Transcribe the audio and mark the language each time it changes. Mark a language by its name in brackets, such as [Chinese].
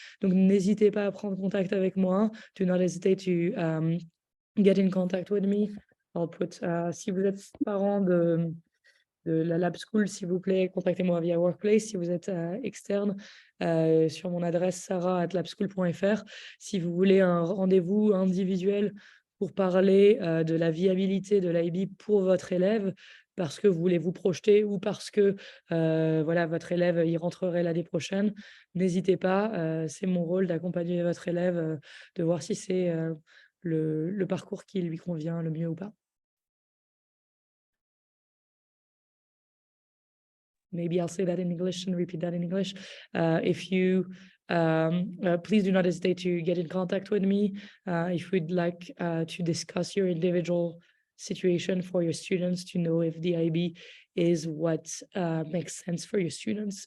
[French] Donc, n'hésitez pas à prendre contact avec moi. [English] Do not hesitate to get in contact with me. I'll put, [French] si vous êtes parent de la Lab School, s'il vous plaît, contactez-moi via Workplace. Si vous êtes externe, sur mon adresse sarah@labschool.fr. Si vous voulez un rendez-vous individuel pour parler de la viabilité de l'IB pour votre élève, parce que vous voulez vous projeter ou parce que voilà, votre élève y rentrerait l'année prochaine, n'hésitez pas. C'est mon rôle d'accompagner votre élève, de voir si c'est le parcours qui lui convient le mieux ou pas. [English] Maybe I'll say that in English and repeat that in English. If you please do not hesitate to get in contact with me if you'd like to discuss your individual situation for your students, to know if the IB is what makes sense for your students.